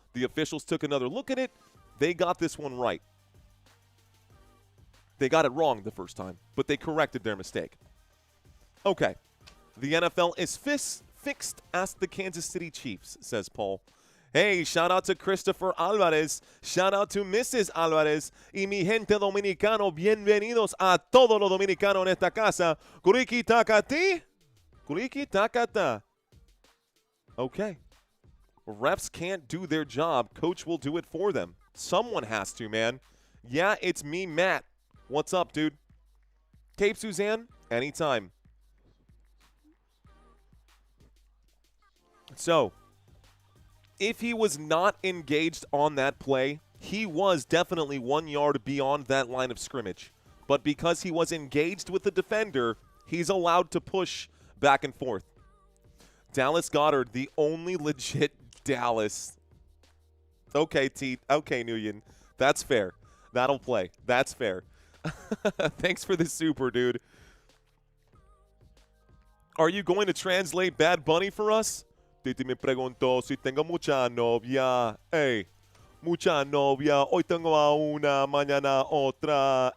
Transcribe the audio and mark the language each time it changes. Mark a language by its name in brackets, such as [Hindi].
[English] The officials took another look at it. They got this one right. They got it wrong the first time, but they corrected their mistake. Okay. The NFL is fixed, ask the Kansas City Chiefs, says Paul. Hey, shout out to Christopher Alvarez. Shout out to Mrs. Alvarez. [Spanish] Y mi gente dominicano, bienvenidos a todos los dominicanos en esta casa. Kuriki takati. Kuriki takata. Okay. [English] Refs can't do their job. Coach will do it for them. Someone has to, man. Yeah, it's me, Matt. What's up, dude? Cape Suzanne? Anytime. So, If he was not engaged on that play, he was definitely 1 yard beyond that line of scrimmage. But because he was engaged with the defender, he's allowed to push back and forth. Dallas Goedert, the only legit Dallas. Okay, Okay, Nguyen. That's fair. That'll play. That's fair. Thanks for the super, dude. Are you going to translate Bad Bunny for us? [Spanish] Titi me preguntó si tengo mucha novia. Hey, mucha novia. Hoy tengo a una, mañana otra.